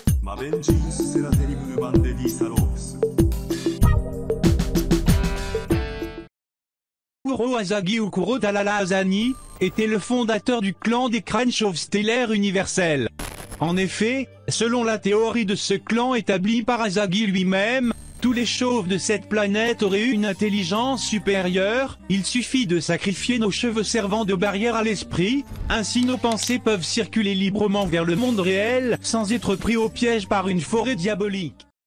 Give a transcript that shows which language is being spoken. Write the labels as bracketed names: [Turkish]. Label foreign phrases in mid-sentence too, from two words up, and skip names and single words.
[French] マベンジンス・セラテリム・ルマンデ・ディ・サロープス Kuro Asagi ou Kuro Talala Asani était le fondateur du clan des crânes chauves stellaires universels. En effet, selon la théorie de ce clan établie par Asagi lui-même, tous les chauves de cette planète auraient eu une intelligence supérieure, il suffit de sacrifier nos cheveux servant de barrière à l'esprit, ainsi nos pensées peuvent circuler librement vers le monde réel sans être pris au piège par une forêt diabolique.